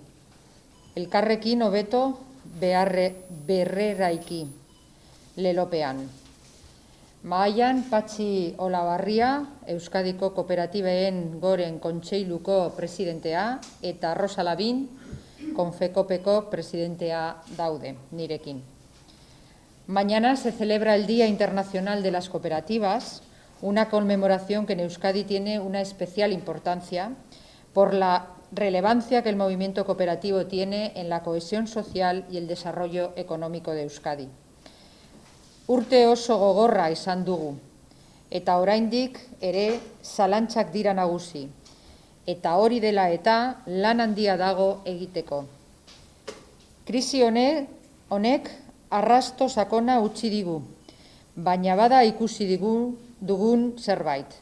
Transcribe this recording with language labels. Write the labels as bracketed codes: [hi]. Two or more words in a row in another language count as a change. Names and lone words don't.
[eu] Elkarrekin hobeto berreraiki lelopean. Mahaian Patxi Olabarria, Euskadiko Kooperatibaen Goren Kontseiluko presidentea, eta Rosa Labin, Konfekopeko presidentea daude, nirekin. [es] Mañana se celebra el Día Internacional de las Cooperativas, una conmemoración que en Euskadi tiene una especial importancia por la relevancia que el movimiento cooperativo tiene en la cohesión social y el desarrollo económico de Euskadi. [eu] Urte oso gogorra izan dugu, eta oraindik ere zalantzak dira nagusi, eta hori dela eta lan handia dago egiteko. Krisi honek arrasto sakona utzi digu, baina bada ikusi dugun zerbait.